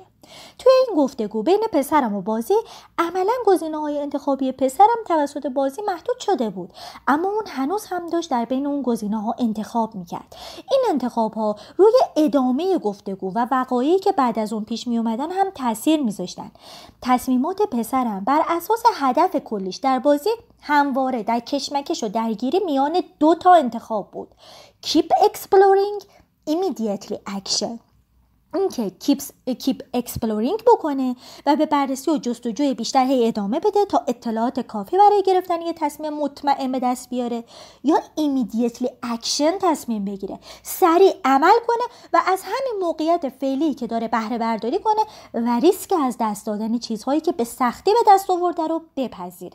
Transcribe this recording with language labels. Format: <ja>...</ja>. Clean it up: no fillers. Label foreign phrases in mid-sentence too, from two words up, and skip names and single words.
<fa>توی این گفتگو بین پسرم و بازی، عملاً گزینه‌های انتخابی پسرم توسط بازی محدود شده بود، اما اون هنوز هم داشت در بین اون گزینه‌ها انتخاب میکرد. این انتخاب‌ها روی ادامه گفتگو و وقایعی که بعد از اون پیش میومدن هم تاثیر میذاشتن. تصمیمات پسرم بر اساس هدف کلیش در بازی همواره در کشمکش و درگیری میان 2 تا انتخاب بود:</fa> <en>keep exploring، immediately action.</en> <fa>این که</fa> <en>keep exploring</en> <fa>بکنه و به بررسی و جستجوی بیشتر ادامه بده تا اطلاعات کافی برای گرفتن یه تصمیم مطمئن به دست بیاره، یا</fa> <en>immediately action</en> <fa>تصمیم بگیره، سریع عمل کنه و از همین موقعیت فعلی که داره بهره برداری کنه و ریسک از دست دادن چیزهایی که به سختی به دست آورده رو بپذیره.</fa>